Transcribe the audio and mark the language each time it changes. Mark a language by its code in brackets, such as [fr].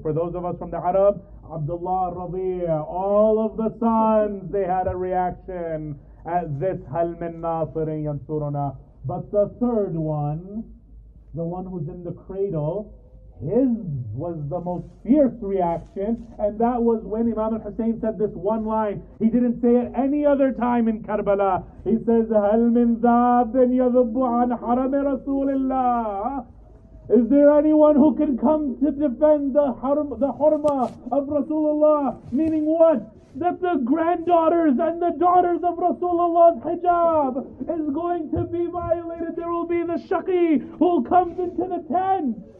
[en] For those of us from the Arab, Abdullah, Rabi', all of the sons, they had a reaction at this [ar] Hal min Nasirin Yansuruna. [en] But the third one, the one who's in the cradle, his was the most fierce reaction, and that was when Imam al-Hussein said this one line. He didn't say it any other time in Karbala. He says, [ar] هَلْ مِنْ ذَابٍ يَذُبُّ عَنْ حَرَمِ رَسُولِ اللَّهِ. [en] Is there anyone who can come to defend the hurma of Rasulullah? Meaning what? That the granddaughters and the daughters of Rasulullah's hijab is going to be violated. There will be the shaqi who comes into the tent.